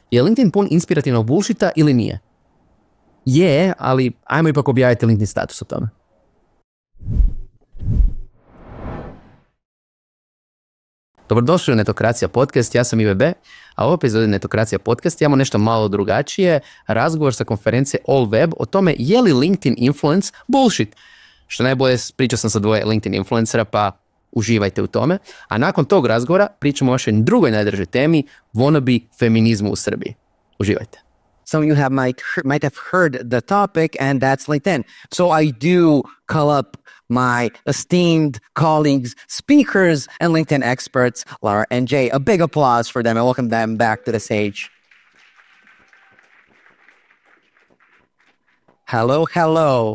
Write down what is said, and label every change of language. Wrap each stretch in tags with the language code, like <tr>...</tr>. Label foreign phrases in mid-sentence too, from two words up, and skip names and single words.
<hr>Je LinkedIn pun inspirativnog bullshita ili nije? Je, ali ajmo ipak objaviti LinkedIn status o tome. Dobrodošli u Netokracija podcast, ja sam IVB, a u ovoj epizodi Netokracija podcast imamo nešto malo drugačije, razgovor sa konferencije All Web o tome je li</hr> <en>LinkedIn influence bullshit.</en> <hr>Što najbolje, pričao sam sa dvoje LinkedIn influencera, pa uživajte u tome. A nakon tog razgovora pričamo o vašoj drugoj najdražoj temi, wannabe feminizmu u Srbiji. Uživajte.</hr> <en>Some of you might have heard the topic, and that's LinkedIn. So I do call up my esteemed colleagues, speakers, and LinkedIn experts, Laura and Jay. A big applause for them and welcome them back to the stage. Hello, hello.</en>